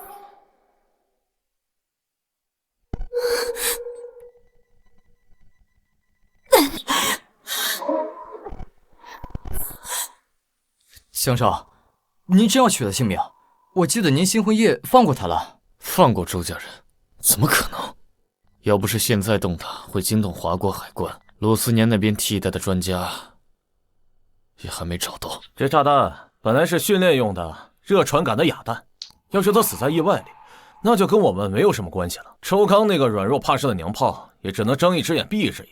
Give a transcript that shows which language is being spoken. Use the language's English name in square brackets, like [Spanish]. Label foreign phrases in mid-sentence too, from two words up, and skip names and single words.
[Chinese] 乡少，您真要取了性命？我記得您新婚夜放過他了。放過周家人？怎麼可能？要不是現在動他，會驚動華國海關，魯思年那邊替代的專家也還沒找到。這炸彈本來是訓練用的，熱傳感的啞彈。要是他死在意外裡，那就跟我們沒有什麼關係了。周康那個軟弱怕事的娘炮，也只能睜一隻眼閉一隻眼。